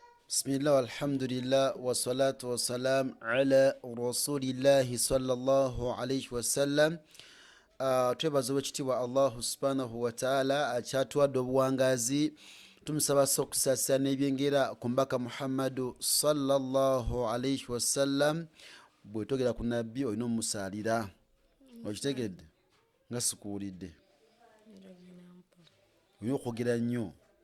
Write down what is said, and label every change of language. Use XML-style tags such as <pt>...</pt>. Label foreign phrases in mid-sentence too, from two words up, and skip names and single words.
<ar>بسم الله والحمد لله والصلاة والسلام على رسول الله صلى الله عليه وسلم.</ar> <lg>Twebaza wekitiibwa</lg> <ar>الله سبحانه وتعالى</ar> <lg>akyatuwadde obuwangazi, tumusaba okusaasira n'ebyengera ku mbaka Muhammadu</lg> <ar>صلى الله عليه وسلم.</ar> <lg>Bwetogera ku nabbi olina omumusaalira, okitegedde nga sikuwulidde, olina okwogera nnyo.</lg>